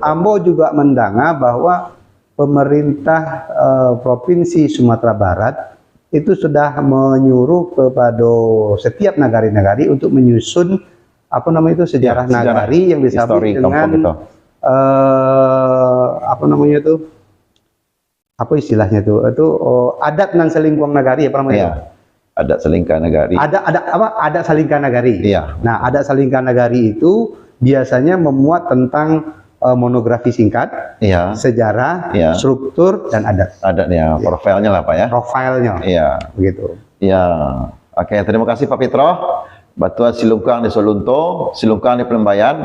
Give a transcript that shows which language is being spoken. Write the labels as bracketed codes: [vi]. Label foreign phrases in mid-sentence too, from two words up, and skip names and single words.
[id] Ambo juga mendanga bahwa pemerintah Provinsi Sumatera Barat itu sudah menyuruh kepada setiap nagari-nagari untuk menyusun apa namanya itu sejarah nagari yang disebut dengan apa namanya itu, apa istilahnya itu [min] adat nan selingkuang nagari [id] apa namanya? Adat selingkah nagari. Adat selingkah nagari. Nah, adat selingkah nagari itu biasanya memuat tentang monografi singkat, sejarah, struktur dan adat. Adatnya, profilnya lah Pak ya. Profilnya. Begitu. Oke, terima kasih Pak Fitrah. Batuan Silungkang di Solunto, Silungkang di Pelambayan.